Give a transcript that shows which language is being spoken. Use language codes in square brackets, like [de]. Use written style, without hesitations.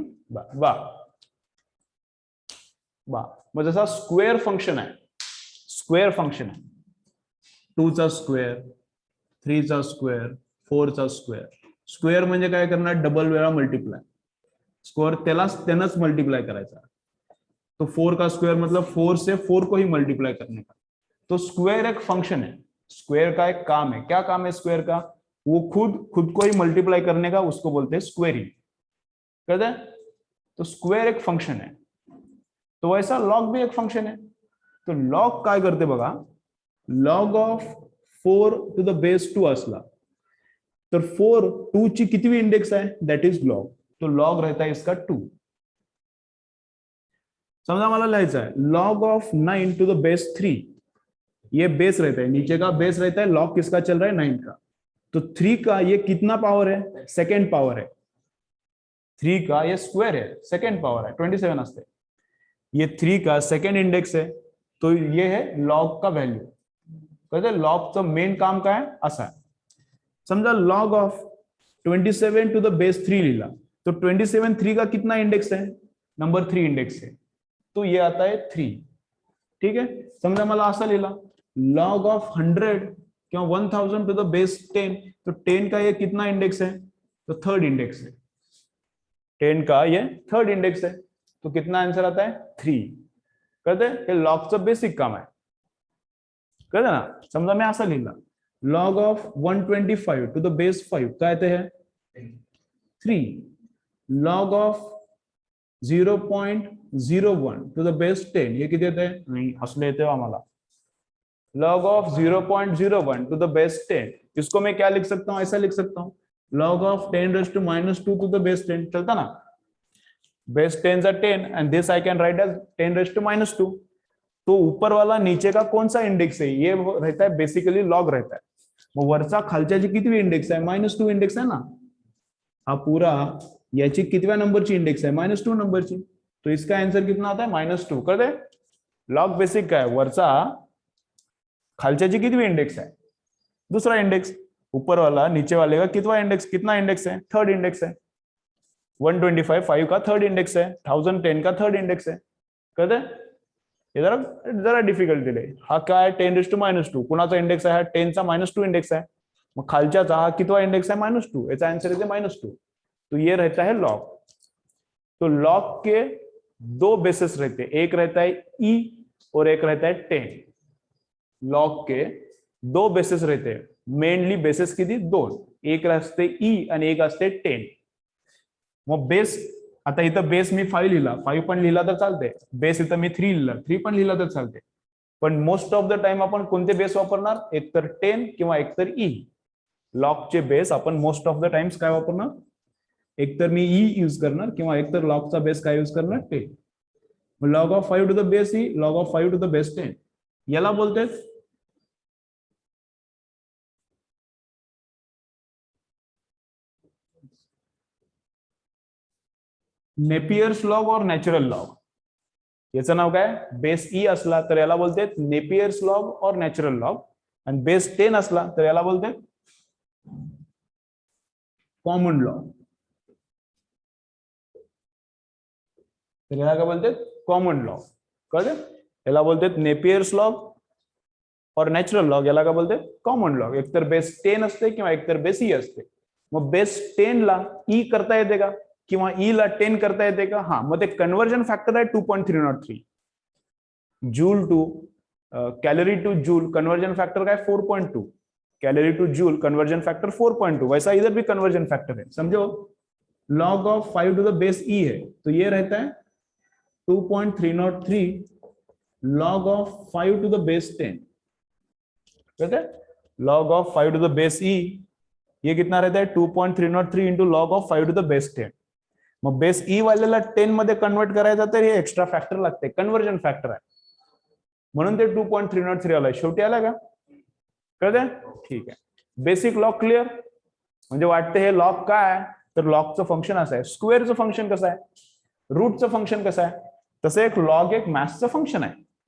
[mr] बा मग जसा स्क्वेअर फंक्शन आहे. 2 चा स्क्वेअर, 3 चा स्क्वेअर, 4 चा स्क्वेअर. स्क्वेअर म्हणजे काय करणार? डबल वेळा मल्टीप्लाय. स्क्वेअर त्यालाच मल्टीप्लाई करायचा. [hi] तो 4 का स्क्वायर मतलब 4 से 4 को ही मल्टीप्लाई करने का. तो स्क्वायर एक फंक्शन है. स्क्वायर का एक काम है. क्या काम है स्क्वायर का? वो खुद को ही मल्टीप्लाई करने का, उसको बोलते हैं स्क्वेयरिंग. कहते हैं तो स्क्वायर एक फंक्शन है. तो वैसा लॉग भी एक फंक्शन है. [mr] तो लॉग काय करते बघा. Log of 4 to the base 2 असला तर 4 2 ची कितवी इंडेक्स आहे? [en] That is log. [hi] तो लॉग रहता है इसका 2. [mr] समझा मला लिहायचा है log of 9 to the base 3. [hi] ये बेस रहता है, नीचे का बेस रहता है. लॉग किसका चल रहा है? 9 का. तो 3 का ये कितना पावर है? सेकेंड पावर है. 3 का ये स्क्वायर है, सेकेंड पावर है 27 असते. ये 3 का सेकेंड इंडेक्स है. तो ये है लॉग का वैल्यू. [mr] कहते लॉगचं मेन काम काय असा आहे. [hi] समजा log of 27 to the base 3 लिहिला तो 27 3 का कितना इंडेक्स है? नंबर 3 इंडेक्स है. तो ये आता है 3. ठीक है, [mr] समजा मला असं लिहिला [hi] लॉग ऑफ 100 किंवा 1000 टू द बेस 10, तो 10 का ये कितना इंडेक्स है, तो थर्ड इंडेक्स है. 10 का ये थर्ड इंडेक्स है, तो कितना आंसर आता है 3. [mr] कळते, हे लॉगचं बेसिक काम आहे. कळलं ना. समजा मी असं लिहिलं log of 125 to the base 5 काय ते है 3. Log of 0.01 to the base 10 ये किती येते, नाही असले येते आम्हाला. [hi] Log of 0.01 to the base 10, इसको मैं क्या लिख सकता हूं, ऐसा लिख सकता हूं [en] log of 10 raised to minus 2 to the base 10. [hi] चलता ना, [en] Base 10 are 10 and this I can write as 10 raised to minus 2. [hi] तो ऊपर वाला नीचे का कौन सा इंडेक्स है, ये रहता है बेसिकली लॉग रहता है. [mr] मग वरचा खालच्याची कितवी इंडेक्स आहे, -2 इंडेक्स आहे ना. हा पूरा याची कितव्या नंबरची इंडेक्स आहे, -2 नंबरची. [hi] तो इसका आंसर कितना आता है -2. कर दे, लॉग बेसिक का है, [mr] वरचा खालच्याची कितवी इंडेक्स आहे, [hi] दूसरा इंडेक्स. ऊपर वाला नीचे वाले का कितना इंडेक्स, कितना इंडेक्स है, थर्ड इंडेक्स है. 125 5 का थर्ड इंडेक्स है, 1010 का थर्ड इंडेक्स है. [mr] कहते हे जरा जरा डिफिकल्ट दिले. हा काय आहे 10⁻², कुणाचा इंडेक्स आहे, 10 चा -2 इंडेक्स आहे. मग खालच्याचा हा कितवा इंडेक्स आहे, -2, याचा आंसर येते -2. [hi] तो ये रहता है लॉग. तो लॉग के दो बेसिस रहते हैं, एक रहता है ई और एक रहता है 10. लॉग के दो बेसिस रहते हैं, [mr] मेनली बेसिस किती दोन, एक असते ई आणि एक असते 10. मग बेस, आता इथं बेस मी 5 लिहिला, 5 पण लिहिला तर चालते. बेस इथं मी 3 लिहिला, 3 पण लिहिला तर चालते. पण मोस्ट ऑफ द टाइम आपण कोणते बेस वापरणार, एकतर 10 किंवा एकतर ई. लॉगचे बेस आपण मोस्ट ऑफ द टाइम्स काय वापरणार, एकतर मी ई यूज करणार किंवा एकतर लॉगचा बेस काय यूज करणार 10. Log of 5 to the base E, log of 5 to the base 10, याला बोलतात नेपियर्स लॉग और नॅचरल लॉग. याचं नाव काय, बेस ई असला तर याला बोलतात नेपियर्स लॉग और नॅचरल लॉग, आणि बेस 10 असला तर याला बोलतात कॉमन लॉग. तर याला काय बोलतात, कॉमन लॉग. कळलं, याला बोलतात नेपियर्स लॉग और नॅचरल लॉग, याला काय बोलतात कॉमन लॉग. एकतर बेस 10 असते किंवा एकतर बेस ई असते. मग बेस 10 ला ई करता येते का, किंवा ई ला 10 करता येते का, हा. मग ते कन्वर्जन फॅक्टर आहे 2.303 joule to calorie two joule. [hi] Conversion factor का है 4.2, calorie two joule conversion factor 4.2. वैसा इधर भी कन्वर्जन फैक्टर है, समझो. Log of 5 to the base ई है, तो ये रहता है 2.303 log of 5 to the base 10. कहते हैं log of 5 to the base ई, ये कितना रहता है 2.303 into log of 5 to the base 10. [mr] मग बेस ई वाल्याला 10 मध्ये कन्वर्ट करायचं तर हे एक्स्ट्रा फॅक्टर लागते, कन्वर्जन फॅक्टर आहे, म्हणून ते 2.303 आलाय. शेवटी आला का, कळतंय. ठीक आहे, बेसिक लॉग क्लिअर. म्हणजे वाटते हे लॉग काय, तर लॉगचं फंक्शन असं आहे. स्क्वेअरचं फंक्शन कसं आहे, रूटचं फंक्शन कसं आहे, तसं एक लॉग एक मॅथ्सचं फंक्शन आहे.